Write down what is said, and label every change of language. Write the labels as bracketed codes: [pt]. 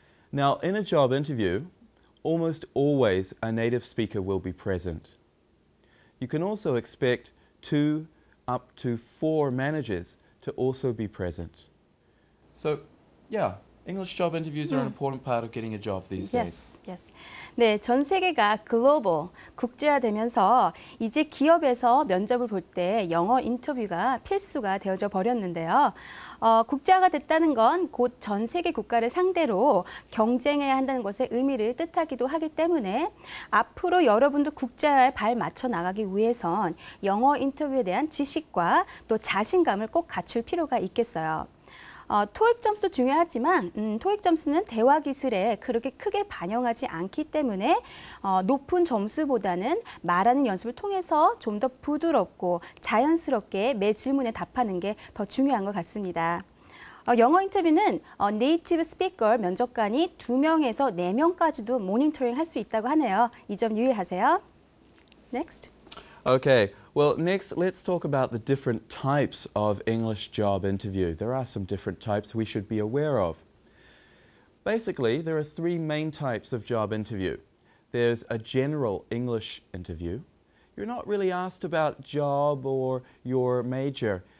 [en] Now, in a job interview, almost always a native speaker will be present. You can also expect 2 up to 4 managers to also be present. So, yeah, English job interviews are an important part of getting a job these days. Yes. [ko] 네, 전 세계가 글로벌, 국제화되면서 이제 기업에서 면접을 볼 때 영어 인터뷰가 필수가 되어져 버렸는데요. 국제화가 됐다는 건 곧 전 세계 국가를 상대로 경쟁해야 한다는 것의 의미를 뜻하기도 하기 때문에 앞으로 여러분도 국제화에 발 맞춰 나가기 위해선 영어 인터뷰에 대한 지식과 또 자신감을 꼭 갖출 필요가 있겠어요. 토익 점수도 중요하지만 토익 점수는 대화 기술에 그렇게 크게 반영하지 않기 때문에 높은 점수보다는 말하는 연습을 통해서 좀 더 부드럽고 자연스럽게 매 질문에 답하는 게 더 중요한 것 같습니다. 영어 인터뷰는 네이티브 스피커 면접관이 2명에서 4명까지도 모니터링 할 수 있다고 하네요. 이 점 유의하세요. [en] Next. Okay, well, next let's talk about the different types of English job interview. There are some different types we should be aware of. Basically, there are 3 main types of job interview. There's a general English interview. You're not really asked about job or your major.